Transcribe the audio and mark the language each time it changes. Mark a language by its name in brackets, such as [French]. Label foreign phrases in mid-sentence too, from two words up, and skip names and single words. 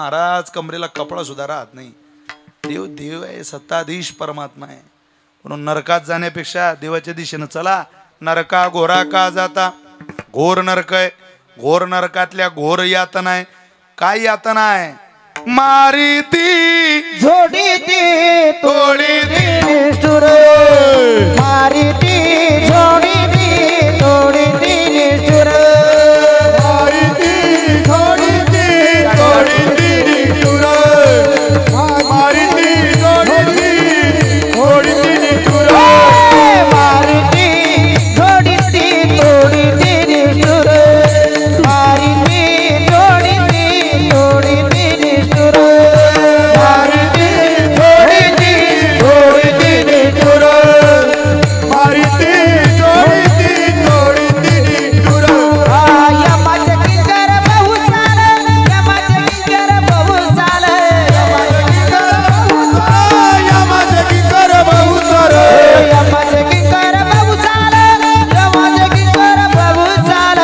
[Marathi] महाराज कमरेला कपडा सुद्धा राहत नाही. देव आहे, सत्ताधीश परमात्मा आहे. म्हणून नरकात जाण्यापेक्षा देवाच्या दिशेनं चला. नरका घोरा का जाता, घोर नरक आहे. घोर नरकातल्या घोर यातना आहे. काय यातना आहे? मारी ती झोडी ती तोडी ती निष्ठुर, मारी ती झोडी ती तोडी ती निष्ठुर, मारी ती थोडी ती थोडी ती निष्ठुर, मारी ती थोडी ती थोडी ती निष्ठुर, मारी ती झोडी ती तोडी ती निष्ठुर, मारी ती झोडी ती तोडी ती निष्ठुर, मारी ती थोडी ती थोडी ती निष्ठुर, मारी ती थोडी ती थोडी ती निष्ठुर. यमाचे किंकर बहुसाल, यमाचे किंकर बहुसाल, यमाचे किंकर बहुसाल, यमाचे किंकर बहुसाल, यमाचे किंकर बहुसाल,